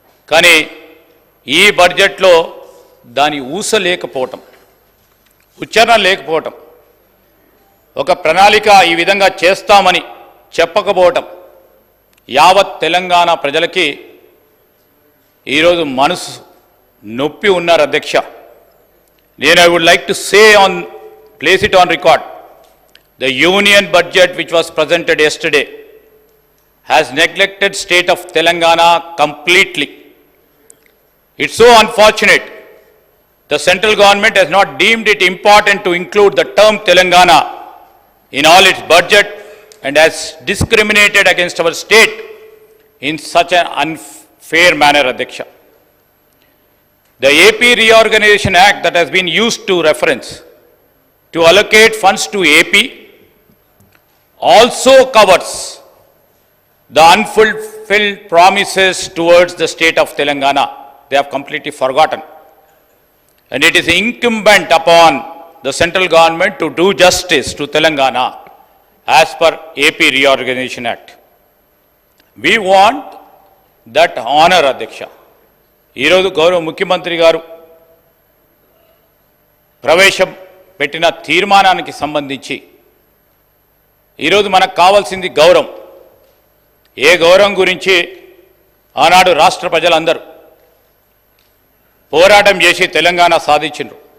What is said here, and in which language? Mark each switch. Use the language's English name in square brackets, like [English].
[Telugu] కానీ ఈ బడ్జెట్లో దాని ఊస లేకపోవటం, ఉచ్చారణ లేకపోవటం, ఒక ప్రణాళిక ఈ విధంగా చేస్తామని చెప్పకపోవటం యావత్ తెలంగాణ ప్రజలకి ఈరోజు మనసు నొప్పి ఉన్నారు అధ్యక్ష. [English] నేను I would like to say on place it on record, the union budget which was presented yesterday has neglected state of Telangana completely. It's so unfortunate. The central government has not deemed it important to include the term Telangana in all its budget and has discriminated against our state in such an unfair manner, Adhyaksha. The AP Reorganization Act that has been used to reference to allocate funds to AP also covers the unfulfilled promises towards the state of Telangana. They have completely forgotten. And it is incumbent upon the central government to do justice to Telangana as per AP Reorganization Act. We want that honor, Adhyaksha. [Telugu] ఈరోజు గౌరవ ముఖ్యమంత్రి గారు ప్రవేశపెట్టిన తీర్మానానికి సంబంధించి ఈరోజు మనకు కావాల్సింది గౌరవం. ఏ గౌరవం గురించి ఆనాడు రాష్ట్ర ప్రజలందరూ పోరాటం చేసి తెలంగాణ సాధించారు.